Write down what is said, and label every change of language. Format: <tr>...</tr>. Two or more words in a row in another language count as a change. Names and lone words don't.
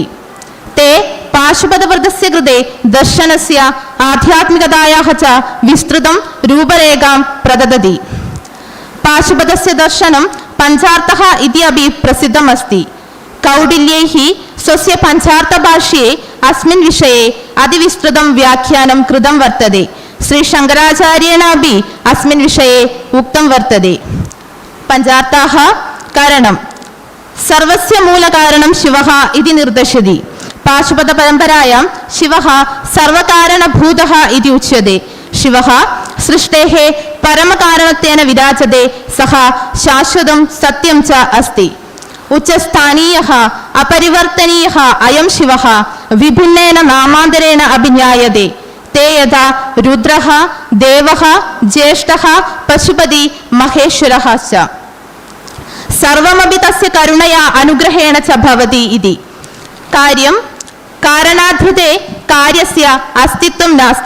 <sa>ते പാശുപതവ്രതസ്യ കൃതേ ദർശനസ്യ ആധ്യാത്മികതായാः ച വിസ്തൃതം രൂപരേഖാം പ്രദദതി. പാശുപതസ്യ ദർശനം പഞ്ചാർത്ഥः ഇതി അപി പ്രസിദ്ധമസ്തി. കൗടില്യൈः സ്വസ്യ പഞ്ചാർത്ഥഭാഷ്ये अस्मिन् विषये അതിവിസ്തൃതം വ്യാഖ്യാനം കൃതം വർത്തതെ. ശ്രീ ശങ്കരാചാര്യേണാപി अस्मिन् विषये ഉക്തം വർത്തതെ. പഞ്ചാർത്ഥാः കാരണം സർവസ്യ മൂലകാരണം ശിവഃ ഇതി നിർദ്ദശതി. പാശുപത പരമ്പരായാം ശിവഃ സർവകാരണഭൂതഃ ഇതി ഉച്യത്തെ. ശിവഃ സൃഷ്ടേഃ പരമകാരണത്വേന വിരാജത്തെ. സഃ ശാശ്വതം സത്യം ച അസ്തി. ഉച്ചസ്ഥാനീയഃ അപരിവർത്തനീയഃ അയം ശിവഃ വിഭിന്നേന നാമാന്തരേണ അഭിജ്ഞായത്തെ. ते यथा रुद्रः देवः ज्येष्ठः पशुपति महेश्वरः च सर्वमपि तस्य करुणया अनुग्रहेण च भवति इति. कार्यं कारणाधृते कार्यस्य अस्तित्वं नास्ति.</sa>